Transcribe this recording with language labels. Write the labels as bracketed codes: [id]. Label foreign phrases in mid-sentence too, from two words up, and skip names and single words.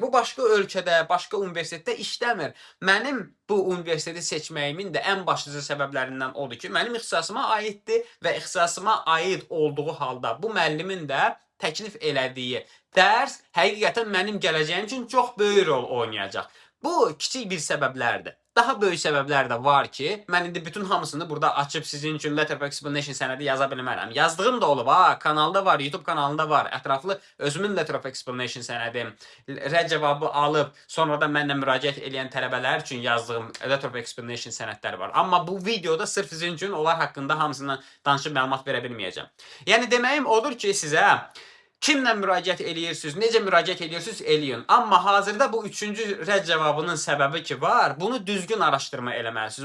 [az] Bu başqa ölkədə, başqa universitetdə işləmir. Mənim bu universiteti seçməyimin də ən başlıca səbəblərindən odur ki, mənim ixtisasıma aiddir və ixtisasıma aid olduğu halda bu müəllimin də təklif elədiyi dərs həqiqətən mənim gələcəyim üçün çox böyük rol oynayacaq. Bu kiçik bir səbəblərdir. Daha böyük səbəblər də var ki, mən indi bütün hamısını burada açıb sizin üçün [en] letter of explanation [az] sənədi yaza bilmərəm. Yazdığım da olub, kanalda var, YouTube kanalında var. Ətraflı özümün [en] letter of explanation [az] sənədim, rədd cavabı alıb, sonra da mənlə müraciət edən tələbələr üçün yazdığım [en] letter of explanation [az] sənədləri var. Amma bu videoda sırf sizin üçün onlar haqqında hamısından danışıb məlumat verə bilməyəcəm. Yəni deməyim odur ki, sizə kimlə müraciət eləyirsiniz, necə müraciət eləyirsiniz, eləyin. Amma hazırda bu üçüncü rədd cavabının səbəbi ki var, bunu düzgün araşdırma eləməlisiniz.